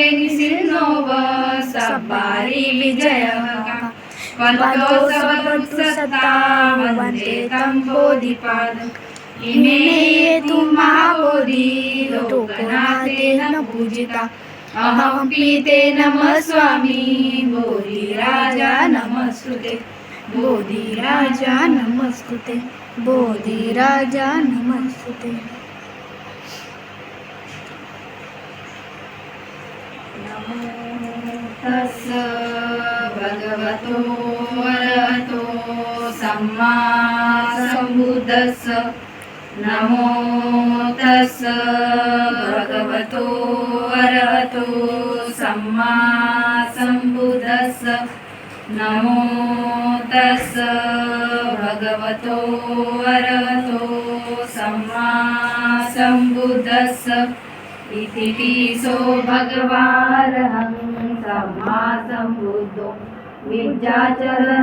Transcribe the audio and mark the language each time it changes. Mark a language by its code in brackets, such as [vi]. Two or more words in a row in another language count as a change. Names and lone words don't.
[pi] निसिन्नोव सब्बारि विजयः वन्दो सबुत्सत्ता वन्दे तं बोधिपादम् इमे ये तु महाबोधि लोकनाथेन पूजिता अहमपि ते नमस्वामि बोधिराजा नमस्तुते बोधिराजा नमस्तुते बोधिराजा नमस्तुते तस्य भगवतो अरहतो सम्मा सम्बुद्धस्य नमो तस्य भगवतो अरहतो सम्मा सम्बुद्धस्य नमो तस्य भगवतो अरहतो सम्मा सम्बुद्धस्य इति पिसो भगवारहं सम्मा सम्बुद्धो विद्याचरण